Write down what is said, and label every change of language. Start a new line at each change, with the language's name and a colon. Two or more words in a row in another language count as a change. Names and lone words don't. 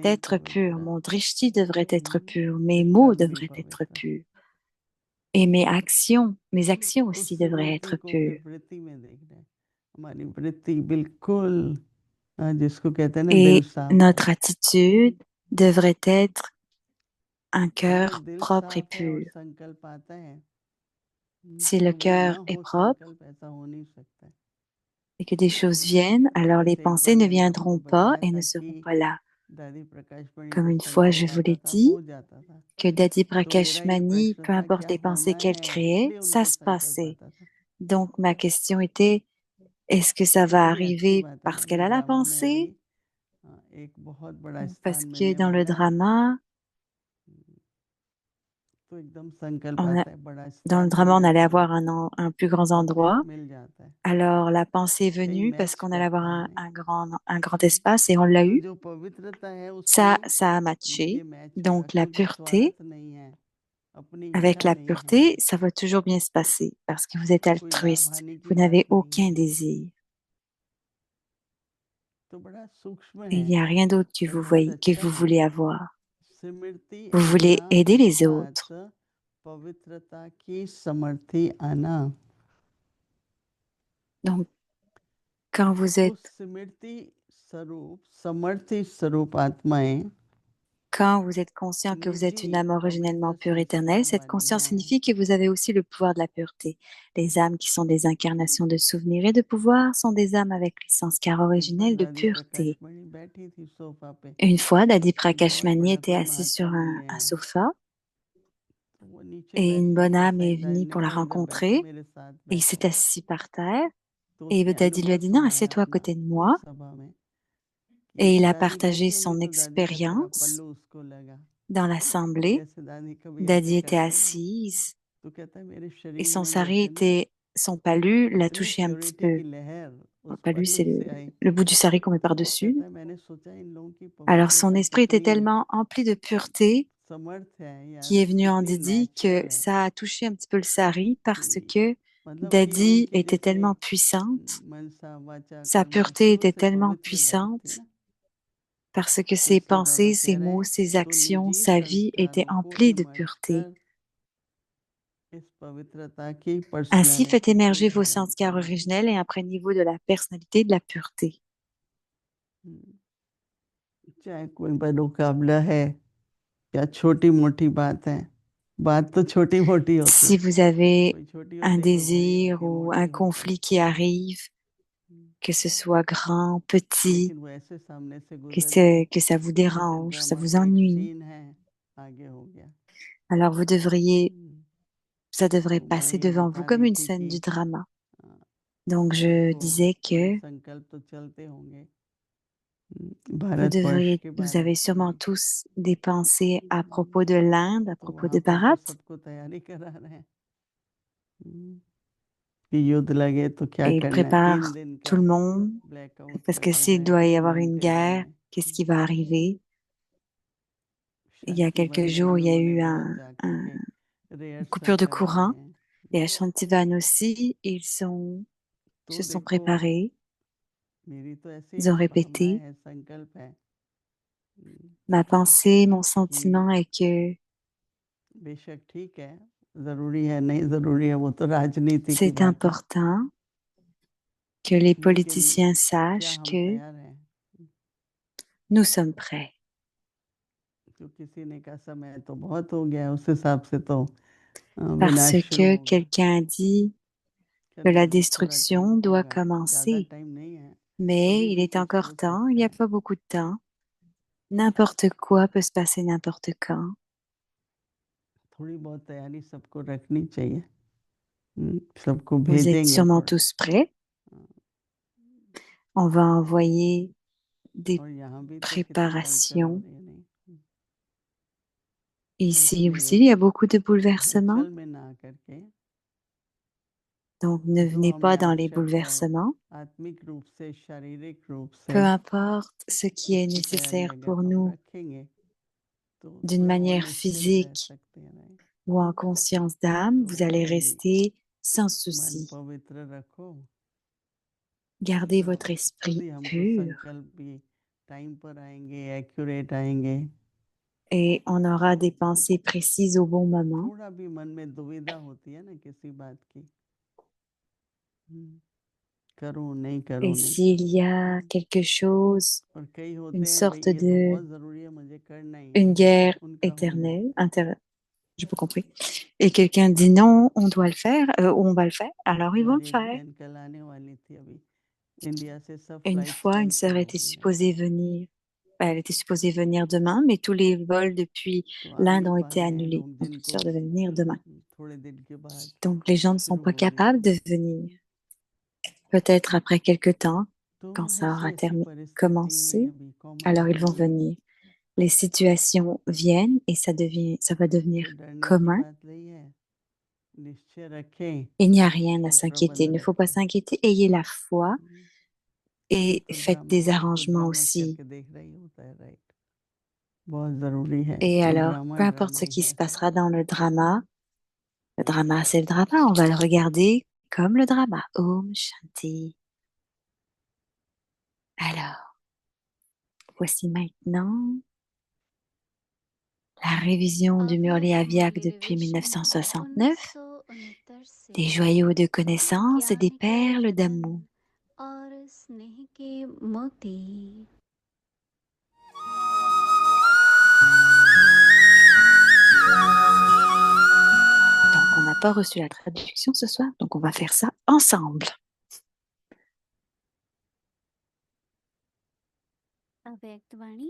Hindi: वाणी
French: être pure,
Hindi: पवित्र,
French: mon drishti devrait être pur, mes mots
Hindi: कर्म भी
French: devraient être
Hindi: पवित्र।
French: purs et mes actions
Hindi: उस
French: aussi devraient
Hindi: स्मृति
French: être
Hindi: को
French: pures.
Hindi: फिर वृत्ति में देखना है। हमारी वृत्ति बिल्कुल जिसको कहते हैं ना दिल
French: Et
Hindi: साफ है।
French: notre attitude devrait être un
Hindi: अगर
French: cœur
Hindi: दिल
French: propre et
Hindi: साफ है और
French: pur.
Hindi: संकल्प आता है
French: Si le
Hindi: तो वो ना
French: cœur est
Hindi: हो
French: propre
Hindi: संकल्प ऐसा हो नहीं सकता है।
French: et que des choses viennent, alors les
Hindi: जैसे एक
French: pensées
Hindi: बार
French: ne
Hindi: मैंने आपको
French: viendront pas
Hindi: बताया
French: et ne
Hindi: था
French: seront
Hindi: कि
French: pas là.
Hindi: दादी प्रकाश मणि
French: Comme
Hindi: जब
French: une fois, je
Hindi: संकल्प
French: vous
Hindi: आता
French: l'ai
Hindi: था
French: dit,
Hindi: हो जाता था।
French: que Dadi
Hindi: तो मेरा
French: Prakash
Hindi: ये
French: Mani,
Hindi: प्रश्न
French: peu
Hindi: था
French: importe
Hindi: क्या
French: les pensées
Hindi: होना
French: qu'elle
Hindi: है,
French: créait,
Hindi: इसलिए
French: ça
Hindi: उनको
French: se
Hindi: संकल्प
French: passait.
Hindi: आता था।
French: Donc ma question était, est-ce que ça va
Hindi: कितनी अच्छी
French: arriver
Hindi: बात है
French: parce
Hindi: ना
French: qu'elle
Hindi: कि
French: a la
Hindi: ड्रामा में अभी
French: pensée
Hindi: एक बहुत बड़ा
French: ou
Hindi: स्थान
French: parce que
Hindi: मिलने
French: dans le
Hindi: वाला है।
French: drama,
Hindi: तो एकदम संकल्प
French: on a-
Hindi: आता है, बड़ा
French: dans le
Hindi: स्थान
French: drama, on
Hindi: मिलने
French: allait
Hindi: वाला
French: avoir
Hindi: है
French: un plus grand
Hindi: और फिर
French: endroit.
Hindi: मिल जाता है,
French: Alors la pensée est
Hindi: कहीं
French: venue parce
Hindi: मैच
French: qu'on allait avoir
Hindi: करता है नहीं।
French: un grand espace et on l'a
Hindi: तो
French: eu.
Hindi: जो पवित्रता है
French: Ça,
Hindi: उसमें
French: ça a matché.
Hindi: ये मैच होगा
French: Donc la
Hindi: क्योंकि
French: pureté,
Hindi: स्वार्थ नहीं है, अपनी
French: avec
Hindi: इच्छा
French: la
Hindi: नहीं है,
French: pureté, ça va toujours bien se passer parce que vous êtes
Hindi: कोई लाभ
French: altruiste.
Hindi: हानि की
French: Vous
Hindi: बात
French: n'avez
Hindi: नहीं
French: aucun
Hindi: है,
French: désir.
Hindi: तो बड़ा सूक्ष्म
French: Et il
Hindi: है
French: n'y a rien d'autre que
Hindi: और
French: vous
Hindi: बहुत
French: voyez, que
Hindi: अच्छा
French: vous
Hindi: है।
French: voulez avoir.
Hindi: स्मृति
French: Vous
Hindi: आना
French: voulez aider les
Hindi: अर्थात
French: autres.
Hindi: पवित्रता की समर्थी आना।
French: Donc, quand vous
Hindi: तो
French: êtes,
Hindi: स्मृति स्वरूप समर्थी स्वरूप आत्माएं
French: quand vous êtes conscient que vous êtes
Hindi: निजी
French: une âme originellement
Hindi: पवित्र
French: pure éternelle,
Hindi: संस्कार
French: cette
Hindi: वाली
French: conscience
Hindi: हैं।
French: signifie que vous avez aussi le pouvoir de la pureté. Les âmes qui sont des incarnations de souvenirs et de pouvoir sont des âmes avec les sanskars
Hindi: एक बार
French: originels de
Hindi: दादी प्रकाश
French: pureté.
Hindi: मणि बैठी थी सोफा पे,
French: Une fois, Dadi
Hindi: एक बहुत
French: Prakashmani
Hindi: बड़ा
French: était
Hindi: कोई
French: assis sur
Hindi: महात्मा मिले
French: un
Hindi: हैं,
French: sofa
Hindi: तो वो नीचे
French: et
Hindi: बैठ
French: une
Hindi: गई
French: bonne
Hindi: और
French: âme est
Hindi: साईं
French: venue
Hindi: ने
French: pour la
Hindi: कहा इधर बैठो
French: rencontrer
Hindi: मेरे साथ
French: et il
Hindi: बैठो।
French: s'est assis par terre.
Hindi: तो
French: Et
Hindi: उसने
French: Dadi lui a
Hindi: अनुभव
French: dit, non,
Hindi: सुनाया
French: assieds-toi à
Hindi: अपना
French: côté de
Hindi: उस
French: moi.
Hindi: सभा में कि
French: Et il a
Hindi: दादी
French: partagé
Hindi: बैठी होंगी
French: son
Hindi: तो दादी का थोड़ा
French: expérience
Hindi: पल्लू उसको लगा,
French: dans l'assemblée.
Hindi: जैसे दादी कभी ऐसे
French: Dadi était
Hindi: करते हैं ना।
French: assise
Hindi: तो कहता है मेरे
French: et
Hindi: शरीर
French: son
Hindi: में
French: sari
Hindi: जैसे ना
French: était, son palud l'a
Hindi: इतनी
French: touché un petit
Hindi: प्योरिटी
French: peu.
Hindi: की लहर
French: Le
Hindi: उस
French: palud,
Hindi: पल्लू
French: c'est
Hindi: से आई।
French: le bout du sari qu'on met
Hindi: तो
French: par-dessus.
Hindi: कहता है मैंने सोचा इन लोगों की
French: Alors son
Hindi: पवित्रता
French: esprit était
Hindi: कितनी
French: tellement empli de pureté
Hindi: समर्थ है या
French: qui est venu en
Hindi: कितनी
French: Didi que
Hindi: नेचुरल है
French: ça a touché un petit peu le sari parce
Hindi: कि
French: que
Hindi: मतलब कि
French: Dadi
Hindi: उनकी
French: était
Hindi: जैसे
French: tellement puissante,
Hindi: मनसा वाचा
French: sa
Hindi: कर्मणि
French: pureté
Hindi: शुरू
French: était
Hindi: से
French: tellement
Hindi: पवित्र लाइफ थी
French: puissante
Hindi: ना,
French: parce que ses
Hindi: फिर से बाबा
French: pensées, ses
Hindi: कह रहे
French: mots,
Hindi: हैं
French: ses
Hindi: तो
French: actions,
Hindi: निजी
French: sa vie étaient
Hindi: संस्कारों को
French: emplies de
Hindi: इमर्ज
French: pureté.
Hindi: कर इस पवित्रता की
French: Ainsi, faites
Hindi: पर्सनालिटी को
French: émerger vos
Hindi: धारण
French: sanskars
Hindi: कीजिए।
French: originels et imprégnez-vous de la personnalité de la pureté.
Hindi: चाहे कोई मुकाबला है या छोटी मोटी बात है, बात तो छोटी मोटी होती
French: Si
Hindi: है,
French: vous avez
Hindi: कोई छोटी
French: un
Hindi: होती है कोई बड़ी
French: désir
Hindi: होती है
French: ou
Hindi: मोटी
French: un
Hindi: होती है,
French: conflit qui arrive, que ce soit grand, petit,
Hindi: लेकिन वो ऐसे सामने से गुजर जाए
French: que ça vous
Hindi: जैसे
French: dérange, ça
Hindi: ड्रामा
French: vous
Hindi: का एक
French: ennuie,
Hindi: सीन है, आगे हो गया।
French: alors ça devrait
Hindi: तो मैं
French: passer
Hindi: ये
French: devant vous
Hindi: बता
French: comme
Hindi: रही
French: une
Hindi: थी
French: scène
Hindi: कि
French: du drama.
Hindi: हाँ,
French: Donc, je
Hindi: आपको
French: disais
Hindi: थोड़े
French: que
Hindi: संकल्प तो चलते होंगे भारतवर्ष के
French: vous
Hindi: बारे
French: avez sûrement
Hindi: में,
French: tous des pensées à propos de l'Inde, à
Hindi: तो
French: propos de
Hindi: वहाँ पर तो
French: Bharat,
Hindi: सबको तैयारी करा रहे हैं कि युद्ध लगे तो क्या
French: et ils
Hindi: करना है, 3
French: préparent
Hindi: दिन
French: tout
Hindi: का
French: le monde,
Hindi: ब्लैकआउट
French: parce
Hindi: कर
French: que
Hindi: देना
French: s'il
Hindi: है,
French: doit y
Hindi: कहीं
French: avoir une
Hindi: घूमते
French: guerre,
Hindi: रहना है।
French: qu'est-ce qui va arriver? Il y a
Hindi: शांति
French: quelques
Hindi: वन में
French: jours,
Hindi: भी
French: il y a
Hindi: उन्होंने
French: eu
Hindi: बहुत जा
French: une
Hindi: करके
French: coupure
Hindi: रिहर्सल
French: de
Hindi: कराई
French: courant,
Hindi: है।
French: et à Shantivan aussi,
Hindi: तो
French: se sont
Hindi: देखो
French: préparés,
Hindi: मेरी तो ऐसी
French: ils ont
Hindi: भावनाएं
French: répété.
Hindi: हैं, संकल्प है
French: Ma pensée, mon
Hindi: कि
French: sentiment est que
Hindi: बेशक ठीक है, जरूरी है नहीं जरूरी है वो तो राजनीति की
French: c'est
Hindi: बात है,
French: important que les
Hindi: लेकिन
French: politiciens
Hindi: क्या
French: sachent
Hindi: हम
French: que
Hindi: तैयार हैं?
French: nous sommes prêts.
Hindi: तो किसी ने कहा समय तो बहुत हो गया है, उस हिसाब से तो
French: Parce
Hindi: विनाश शुरू
French: que
Hindi: होगा।
French: quelqu'un a dit que
Hindi: चलिए
French: la
Hindi: अभी थोड़ा टाइम
French: destruction doit
Hindi: होगा, ज़्यादा
French: commencer.
Hindi: टाइम नहीं है,
French: Mais
Hindi: कभी
French: il
Hindi: भी
French: est
Hindi: कुछ
French: encore
Hindi: हो
French: temps, il
Hindi: सकता
French: n'y a
Hindi: है।
French: pas beaucoup de temps. N'importe quoi peut se passer n'importe quand.
Hindi: थोड़ी बहुत तैयारी सबको रखनी चाहिए, सबको
French: Vous êtes
Hindi: भेजेंगे
French: sûrement
Hindi: थोड़ा,
French: tous prêts. On va envoyer des
Hindi: और यहाँ भी तो कितनी हलचल हो
French: préparations.
Hindi: रही है नहीं, तो
French: Ici aussi, il
Hindi: इसलिए
French: y a beaucoup de bouleversements.
Hindi: हलचल में ना करके
French: Donc, ne
Hindi: जो
French: venez
Hindi: हमें
French: pas dans les
Hindi: आवश्यक है
French: bouleversements.
Hindi: आत्मिक रूप से, शारीरिक रूप
French: Peu
Hindi: से,
French: importe ce qui est
Hindi: उसकी तैयारी
French: nécessaire
Hindi: अगर
French: pour
Hindi: हम
French: nous
Hindi: रखेंगे तो
French: d'une
Hindi: थोड़ा और
French: manière
Hindi: निश्चिंत रह
French: physique
Hindi: सकते हैं नहीं।
French: ou en conscience d'âme,
Hindi: तो
French: vous allez
Hindi: अभी
French: rester sans
Hindi: मन
French: souci.
Hindi: पवित्र रखो,
French: Gardez
Hindi: तो
French: votre
Hindi: खुद
French: esprit
Hindi: ही हमको
French: pur
Hindi: संकल्प भी टाइम पर आएंगे, एक्यूरेट आएंगे।
French: et on aura des pensées précises au bon moment.
Hindi: थोड़ा भी मन में दुविधा होती है ना किसी बात की, करूं नहीं करूं
French: Et
Hindi: नहीं,
French: s'il y a quelque chose,
Hindi: और कई
French: une
Hindi: होते हैं भाई
French: sorte
Hindi: ये तो
French: de,
Hindi: बहुत जरूरी है मुझे करना ही
French: une
Hindi: है,
French: guerre
Hindi: उनका हो जाए।
French: éternelle, j'ai pas compris, et quelqu'un dit non, on doit le faire, ou on va le faire, alors ils vont le
Hindi: हमारी एक
French: faire.
Hindi: बहन कल आने वाली थी, अभी इंडिया से सब
French: Une
Hindi: फ्लाइट्स
French: fois, une
Hindi: कैंसिल
French: sœur
Hindi: हो
French: était
Hindi: गई हैं,
French: supposée venir. Elle était supposée venir demain, mais tous les vols depuis
Hindi: तो आ
French: l'Inde
Hindi: नहीं
French: ont
Hindi: पा
French: été
Hindi: रहे हैं
French: annulés.
Hindi: लोग,
French: Donc, notre
Hindi: जिनको
French: sœur devait venir demain.
Hindi: थोड़े दिन के बाद
French: Donc, les gens ne sont
Hindi: शुरू
French: pas
Hindi: होगी
French: capables de
Hindi: फ्लाइट।
French: venir. Peut-être après quelque temps,
Hindi: तो
French: quand ça
Hindi: ऐसी
French: aura
Hindi: ऐसी परिस्थिति
French: commencé,
Hindi: अभी कॉमन
French: alors
Hindi: हो
French: ils vont
Hindi: रही हैं,
French: venir. Les situations viennent et ça va devenir
Hindi: तो डरने की
French: commun.
Hindi: बात नहीं है, निश्चय रखें
French: Il n'y a rien à
Hindi: और
French: s'inquiéter. Il
Hindi: प्रबंध
French: ne faut pas
Hindi: रखें।
French: s'inquiéter. Ayez la foi
Hindi: ये
French: et
Hindi: तो
French: faites
Hindi: ड्रामा,
French: des
Hindi: वो तो
French: arrangements
Hindi: ड्रामा
French: aussi.
Hindi: करके देख रही होता है, राइट, बहुत जरूरी है,
French: Et
Hindi: ये
French: alors,
Hindi: ड्रामा
French: peu importe
Hindi: ड्रामा
French: ce
Hindi: ही
French: qui
Hindi: है।
French: se passera dans le drama, c'est le drama. On va le regarder comme le drama.
Hindi: Om Shanti.
French: Alors, voici maintenant la révision du Murli
Hindi: अव्यक्त
French: Aviak
Hindi: मुरली
French: depuis
Hindi: रिविजन
French: 1969,
Hindi: 1969 से
French: des joyaux de connaissances et des
Hindi: ज्ञान के
French: perles
Hindi: रतन
French: d'amour.
Hindi: और स्नेह के मोती।
French: Donc, on n'a pas reçu la traduction ce soir, donc on va faire ça ensemble.
Hindi: अव्यक्त वाणी